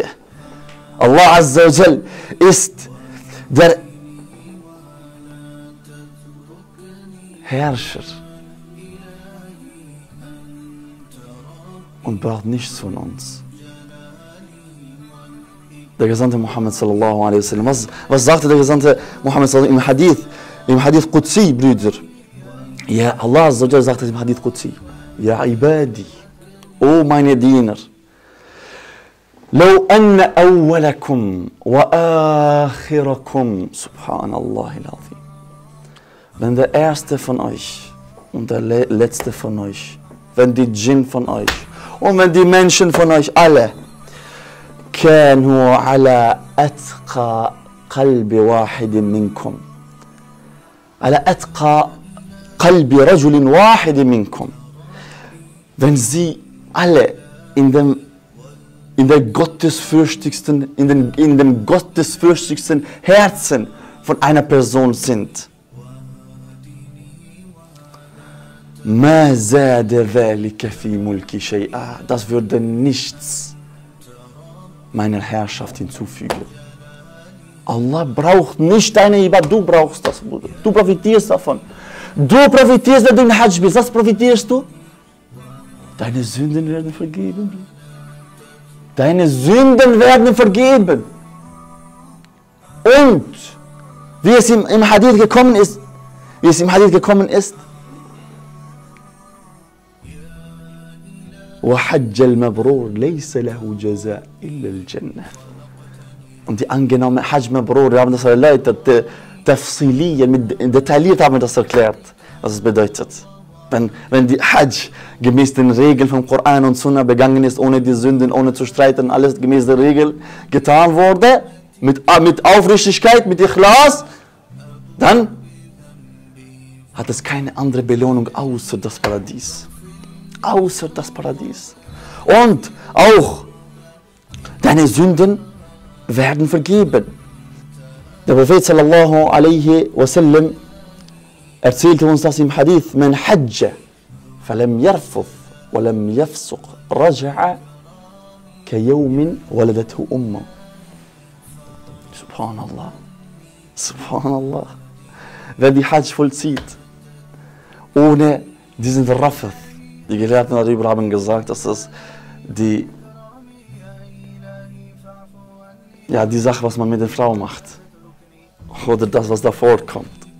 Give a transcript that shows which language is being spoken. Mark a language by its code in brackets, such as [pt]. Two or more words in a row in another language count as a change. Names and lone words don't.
[ar] الله عز وجل [de] ist der Herrscher und braucht nichts von uns. Der Gesandte Muhammad [ar] صلى الله عليه وسلم, [de] was sagte der Gesandte Muhammad [ar] صلى الله عليه وسلم [de] im [ar] حديث قدسي, [de] Brüder? Ja, [ar] الله عز وجل [de] sagte im [ar] حديث قدسي, يا عبادي, [de] o meine Diener, [ar] لو أن أولكم وآخركم سبحان الله العظيم. [de] Wenn der erste von euch und der letzte von euch, wenn die Djinn von euch und wenn die Menschen von euch alle [ar] كانوا على أتقى قلب واحد منكم على أتقى قلب رجل واحد منكم, [de] wenn sie alle in dem gottesfürchtigsten Herzen von einer Person sind. [ar] ما زاد ذلك في ملكي شيئا. [de] Das würde nichts meiner Herrschaft hinzufügen. Allah braucht nicht deine Ibadah, du brauchst das, Bruder. Du profitierst davon. Du profitierst, wenn du im Hadsch bist. Was profitierst du? Deine Sünden werden vergeben. Deine Sünden werden vergeben. Und wie es im Hadith gekommen ist, [ar] وحج المبرور ليس له جزاء إلا الجنة. [de] Und die angenommene [ar] حج مبرور, [de] wir haben das erläutert, detailliert haben wir das erklärt, was es bedeutet. Wenn die Hajj gemäß den Regeln vom Koran und Sunna begangen ist, ohne die Sünden, ohne zu streiten, alles gemäß der Regel getan wurde, mit Aufrichtigkeit, mit Ikhlas, dann hat es keine andere Belohnung außer das Paradies. Außer das Paradies. Und auch deine Sünden werden vergeben. Der Prophet [ar] صلى الله عليه وسلم [de] erzählte uns das im Hadith: [ar] من حج فلم يرفث ولم يفسق رجع كيوم ولدته أمه. سبحان الله. سبحان الله. [de] Wer die Hajj vollzieht, ohne diesen Rafath, die Gelehrten darüber haben gesagt, dass das die Sache, was man mit der Frau macht, oder das, was davor kommt.